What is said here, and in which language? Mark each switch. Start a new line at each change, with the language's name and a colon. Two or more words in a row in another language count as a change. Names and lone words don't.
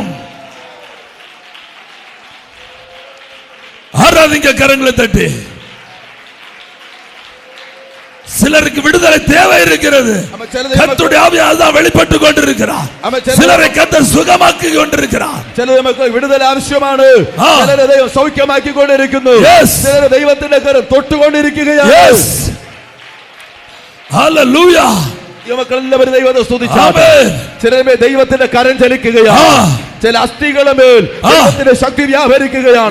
Tamil: ஆராதிங்க கரங்களை தட்டி. சிலருக்கு விடுதலை தேவை இருக்கிறது. கர்த்தருடைய ஆவி அதான் வெளிப்பட்டு கொண்டிருக்கிறார். சிலரை கர்த்தர் சுகமாக்கி கொண்டிருக்கிறார்.
Malayalam: ചില നമുക്ക് വിടുതൽ ആവശ്യമാണ്. ചിലരെ ദൈവം സൗഖ്യമാക്കി കൊണ്ടിരിക്കുന്നു. ചിലരെ ദൈവത്തിന്റെ കരം തൊട്ടുകൊണ്ടിരിക്കുകയാണ്. ഹല്ലേലൂയ. മക്കളെല്ലാവരും ദൈവത്തെ സ്തുതിച്ചാട്ടെ. ചിലരെ ദൈവത്തിന്റെ കരം ചലിക്കുകയാണ്. ചില അസ്ഥികളുമേൽ ദൈവത്തിന്റെ ശക്തി വ്യാപരിക്കുകയാണ്.